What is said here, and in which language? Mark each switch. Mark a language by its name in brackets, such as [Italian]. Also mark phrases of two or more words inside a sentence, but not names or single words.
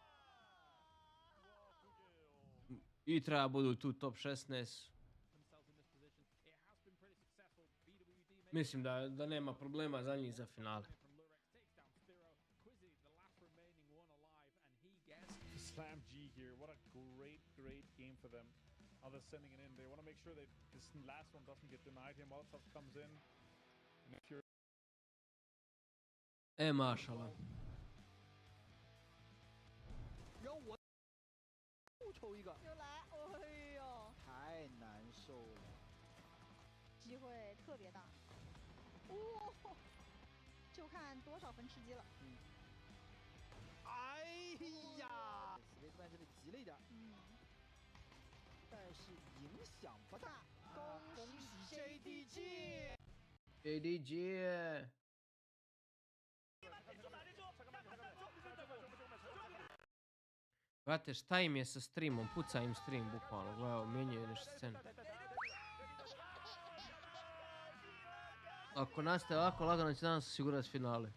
[Serbian] I treba budu tu top 16. Mislim da nema problema za njih za finale. [English] Slam G here, what a great game for them. How they're sending it in. They want to make sure that this last one doesn't get denied here. Molotov comes in. [Serbian] Mašala. [Chinese] 让我又抽一个，又来，哎呦，太难受了，机会特别大，哦，就看多少分吃鸡了。哎呀，斯维特曼这里急了一点，但是影响不大。恭喜 JDG。 [Serbian] Brate, šta im je sa streamom? Puca im stream, bukvalno. Gledao, mijenjaju nešto scenu. Ako nastave ovako, lagano će danas osigurati finale.